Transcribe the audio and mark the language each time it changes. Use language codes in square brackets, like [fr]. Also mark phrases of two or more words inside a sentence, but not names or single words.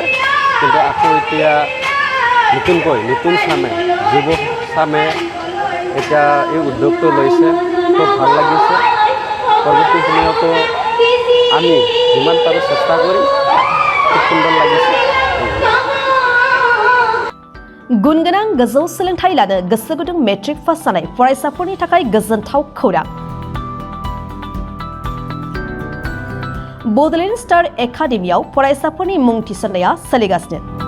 [as] কিন্তু আকৌ এতিয়া নতুন চামে, যুৱ চামে এতিয়া এই উদ্যোগটো লৈছে, খুব ভাল লাগিছে। পৰৱৰ্তী সময়তো আমি যিমান পাৰোঁ চেষ্টা কৰিম। খুব সুন্দৰ লাগিছে। [brx] गुनगोनां गोजौ सोलोंथाइ लानो गोसो गुदुं [en] matric pass [brx] जानाय फरायसाफोरनि थाखाय गोजोनथाव खौरां। बड'लेण्ड स्टार एकाडेमियाव फरायसाफोरनि मुं थिसननाया सोलिगासिनो।